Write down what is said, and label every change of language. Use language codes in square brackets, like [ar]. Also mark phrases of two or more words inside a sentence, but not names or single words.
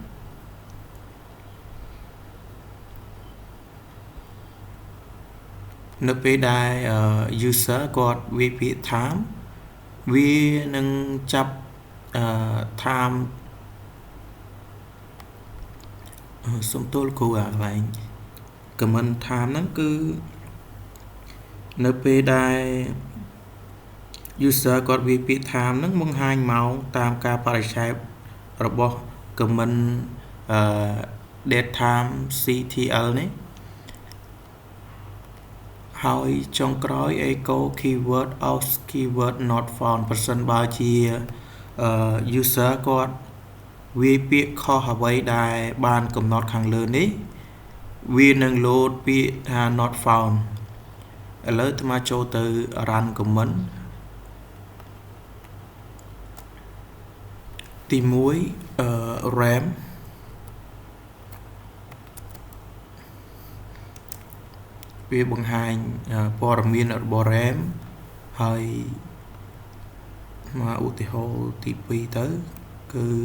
[km] នៅពេលដែល user គាត់វាពាក្យ time វានឹងចាប់ time សុំទោសគ្រូអាកន្លែង [en] comment time [km] ហ្នឹងគឺនៅពេលដែល user គាត់វាពាក្យ time ហ្នឹងបង្ហាញម៉ោងតាមការបរិច្ឆេទរបស់ [en] comment datetime ctl [km] នេះ ហើយចុងក្រោយ [en] echo keyword out keyword not found [km] ប្រសិនបើជា user គាត់វាពាក្យខុសអ្វីដែលបានកំណត់ខាងលើនេះវានឹងលោតពាក្យថា [en] not found [km] ឥឡូវអាត្មាចូលទៅ [en] run comment [km] ទី1 RAM វាបង្ហាញព័ត៌មានរបស់ RAM ហើយមកឧទាហរណ៍ទី2ទៅគឺ